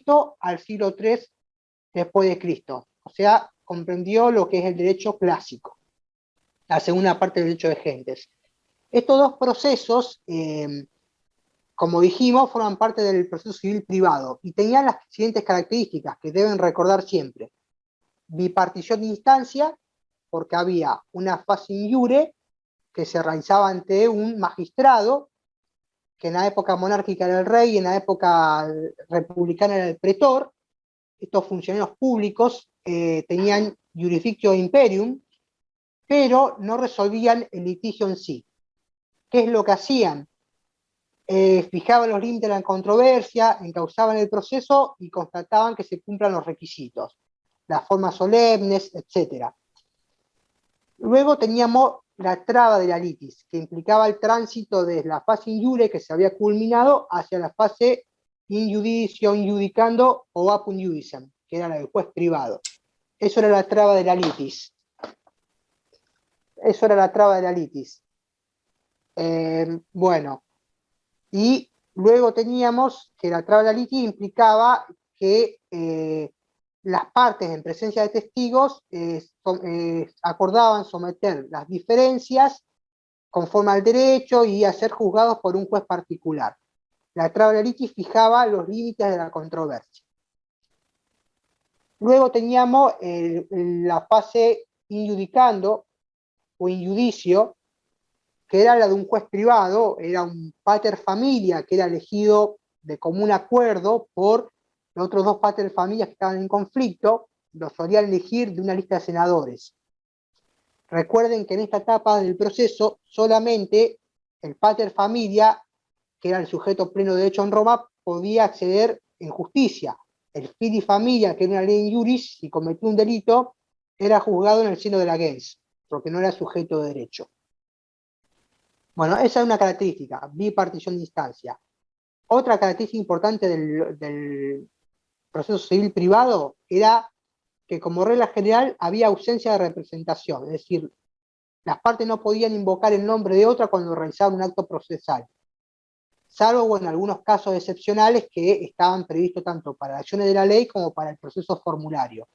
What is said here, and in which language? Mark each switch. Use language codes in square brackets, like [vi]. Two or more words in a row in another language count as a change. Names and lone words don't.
[es] al siglo III después de Cristo. O sea, comprendió lo que es el derecho clásico, la segunda parte del derecho de gentes. Estos dos procesos, como dijimos, forman parte del proceso civil privado y tenían las siguientes características que deben recordar siempre. Bipartición de instancia, porque había una fase [la] in iure [es] que se realizaba ante un magistrado, que en la época monárquica era el rey y en la época republicana era el pretor. Estos funcionarios públicos tenían [la] jurisdictio imperium, [es] pero no resolvían el litigio en sí. ¿Qué es lo que hacían? Fijaban los límites de la controversia, encauzaban el proceso y constataban que se cumplan los requisitos, las formas solemnes, etc. Luego teníamos la traba de la litis, que implicaba el tránsito desde la fase [la] in iure, [es] que se había culminado, hacia la fase [la] in judicio, in judicando [es] o [la] apud judiciam, [es] que era la del juez privado. Eso era la traba de la litis. Eso era la traba de la litis. Bueno, y luego teníamos que la traba de la litis implicaba que las partes en presencia de testigos acordaban someter las diferencias conforme al derecho y a ser juzgados por un juez particular. La traba de la litis fijaba los límites de la controversia. Luego teníamos la fase [la] in judicando [es] o [la] in judicio, [es] que era la de un juez privado, era un [la] pater familia [es] que era elegido de común acuerdo por los otros dos [la] pater familias [es] que estaban en conflicto, los solían elegir de una lista de senadores. Recuerden que en esta etapa del proceso solamente el [la] pater familia, [es] que era el sujeto pleno de derecho en Roma, podía acceder en justicia. El [la] fili familia, [es] que era una ley [la] in iuris, [es] si cometió un delito, era juzgado en el seno de la gens, porque no era sujeto de derecho. Bueno, esa es una característica, bipartición de instancia. Otra característica importante del proceso civil privado era que como regla general había ausencia de representación, es decir, las partes no podían invocar el nombre de otra cuando realizaban un acto procesal, salvo en algunos casos excepcionales que estaban previstos tanto para las acciones de la ley como para el proceso formulario.